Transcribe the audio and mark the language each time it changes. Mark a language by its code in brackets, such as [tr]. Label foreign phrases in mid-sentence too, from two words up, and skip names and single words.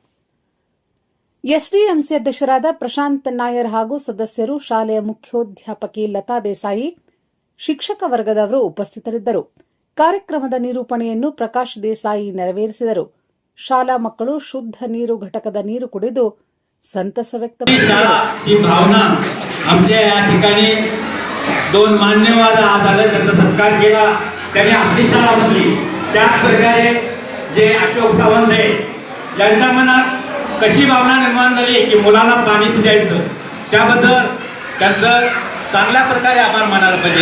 [kn] ಎಸ್ಡಿಎಂಸಿ ಅಧ್ಯಕ್ಷರಾದ ಪ್ರಶಾಂತ್ ನಾಯರ್ ಹಾಗೂ ಸದಸ್ಯರು, ಶಾಲೆಯ ಮುಖ್ಯೋಧ್ಯಾಪಕಿ ಲತಾ ದೇಸಾಯಿ, ಶಿಕ್ಷಕ ವರ್ಗದವರು ಉಪಸ್ಥಿತರಿದ್ದರು. ಕಾರ್ಯಕ್ರಮದ ನಿರೂಪಣೆಯನ್ನು ಪ್ರಕಾಶ್ ದೇಸಾಯಿ ನೆರವೇರಿಸಿದರು. ಶಾಲಾ मಕ್ಕಳು ಶುದ್ಧ ನೀರು ಘಟಕದ ನೀರು ಕುಡಿದು ಸಂತಸ ವ್ಯಕ್ತಪಡಿಸಿದರು. [mr] ही भावना आमच्या या ठिकाणी दोन मान्यवर आज आले, त्यांचा सत्कार केला. त्यांनी आपली शाळा बनली. त्याच प्रकारे जे अशोक सावंत आहे यांच्या मनात कशी भावना निर्माण झाली की मुलांना पाणी द्यायचं, त्याबद्दल त्यांचं चांगल्या प्रकारे आभार मानायला पाहिजे.